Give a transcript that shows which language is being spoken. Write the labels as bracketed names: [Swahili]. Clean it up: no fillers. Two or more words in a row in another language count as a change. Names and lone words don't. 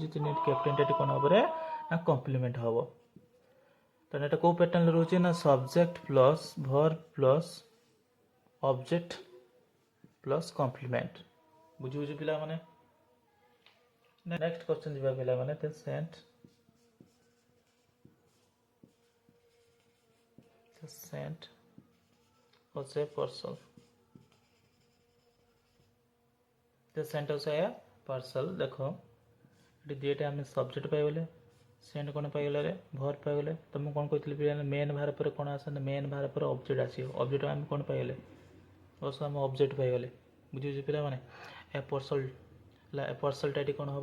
[Odia] ତେଣୁ ଏଠି କ୍ୟାପ୍ଟେନ୍ଟା ଏଠି କ'ଣ ହେବ? ନା କମ୍ପ୍ଲିମେଣ୍ଟ ହେବ। ତେଣୁ ଏଇଟା କେଉଁ ପ୍ୟାଟର୍ନରେ ରହୁଛି? ନା [English] subject plus verb plus object plus complement. [Odia] ବୁଝୁଛୁ ପିଲାମାନେ? [English] next question [Odia] ଯିବା ପିଲାମାନେ। [English] the sent was a parcel. The sent was a parcel. [Odia] ଦେଖ ଏଠି ଦୁଇଟା ଆମେ ସବଜେକ୍ଟ ପାଇଗଲେ, ସେଣ୍ଟ କ'ଣ ପାଇଗଲେ? ଭର୍ବ ପାଇଗଲେ। ତ ମୁଁ କ'ଣ କହିଥିଲି ପିଲାମାନେ? [English] main verb [Odia] ପରେ କ'ଣ ଆସେ? [English] main verb [Odia] ପରେ ଅବଜେକ୍ଟ ଆସିବ। ଅବଜେକ୍ଟ ଆମେ କ'ଣ ପାଇଗଲେ? ବସ ଆମେ ଅବଜେକ୍ଟ ପାଇଗଲେ। ବୁଝୁଛୁ ପିଲାମାନେ? [English] a parcel [Odia] ହେଲା। ଏ ପାର୍ସଲଟା ଏଠି କ'ଣ ହେବ?